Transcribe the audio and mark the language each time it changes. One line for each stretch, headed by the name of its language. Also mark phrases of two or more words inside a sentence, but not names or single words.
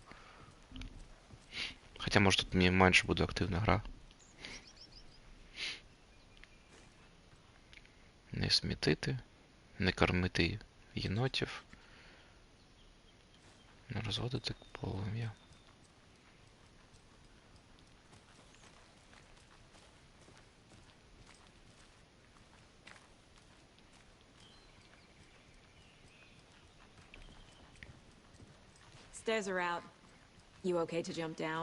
Ukrainian: Хоча, може, тут мені менше буде активна гра. Не смітити, не кормити єнотів, не розводити полум'я.
English: Stairs are out. You okay to jump down?